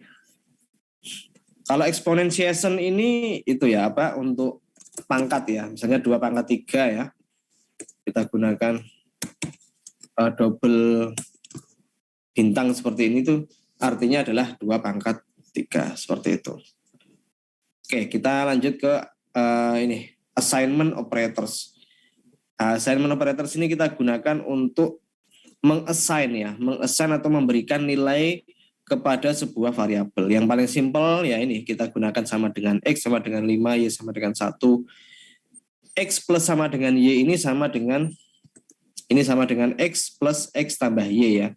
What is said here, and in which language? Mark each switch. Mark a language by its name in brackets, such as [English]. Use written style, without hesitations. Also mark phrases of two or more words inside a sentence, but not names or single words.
[Indonesian] Kalau exponentiation ini itu ya apa untuk pangkat ya. Misalnya 2 pangkat 3 ya. Kita gunakan double bintang seperti ini tuh artinya adalah 2 pangkat 3 seperti itu. Oke, kita lanjut ke ini [English] assignment operators. Assignment operators [Indonesian] ini kita gunakan untuk mengassign atau memberikan nilai kepada sebuah variabel. Yang paling simpel ya ini kita gunakan sama dengan X sama dengan 5, Y sama dengan 1. X plus sama dengan Y ini sama dengan X plus X tambah Y ya.